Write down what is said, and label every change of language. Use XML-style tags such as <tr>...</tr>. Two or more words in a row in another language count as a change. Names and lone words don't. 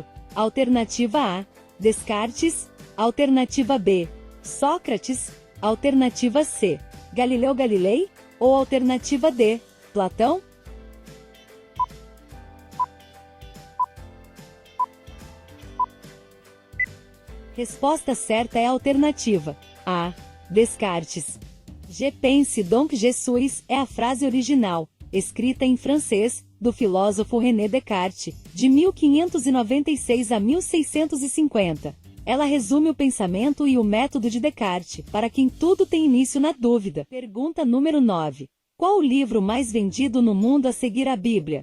<pt>Alternativa A, Descartes. Alternativa B, Sócrates. Alternativa C, Galileu Galilei. Ou alternativa D, Platão? Resposta certa é a alternativa A, Descartes.</pt> <fr>Je pense donc je suis</fr> <pt>é a frase original, escrita em francês, do filósofo René Descartes, de 1596 a 1650. Ela resume o pensamento e o método de Descartes, para quem tudo tem início na dúvida. Pergunta número 9. Qual o livro mais vendido no mundo a seguir a Bíblia?</pt>